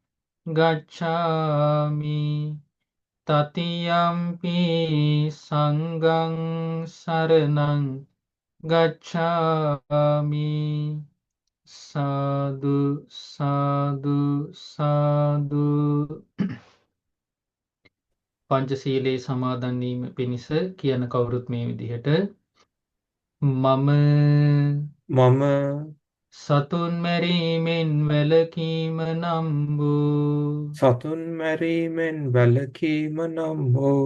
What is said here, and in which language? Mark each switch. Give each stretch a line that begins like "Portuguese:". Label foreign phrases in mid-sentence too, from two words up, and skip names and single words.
Pali: ගච්ඡාමි တတိယံ පි සංඝං සරණං ගච්ඡාමි.
Sinhala: සාදු සාදු සාදු. පංචශීලයේ සමාදන් වීම පිණිස කියන කවුරුත් මේ විදිහට මම මම සතුන් මැරීමෙන් වැළකීම නම් වූ සතුන් මැරීමෙන් වැළකීම නම් හෝ